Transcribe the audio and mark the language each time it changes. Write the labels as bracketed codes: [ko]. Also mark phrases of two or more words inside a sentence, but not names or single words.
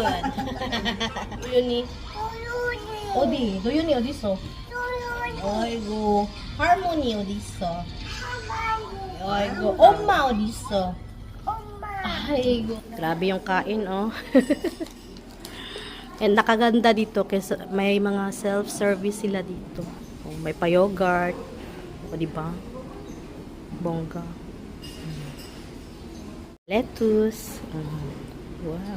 [ko] 도윤이. 어디? 도윤이 어디 있어? 아이고. 할머니 어디 있어? 아이고. 엄마 어디 있어? 아이고. [tl] Grabe yung kain, oh. And nakaganda dito kasi may mga self-service sila dito. Oh, may pa-yogurt. O, diba? Bongga. [en] Lettuce. Wow.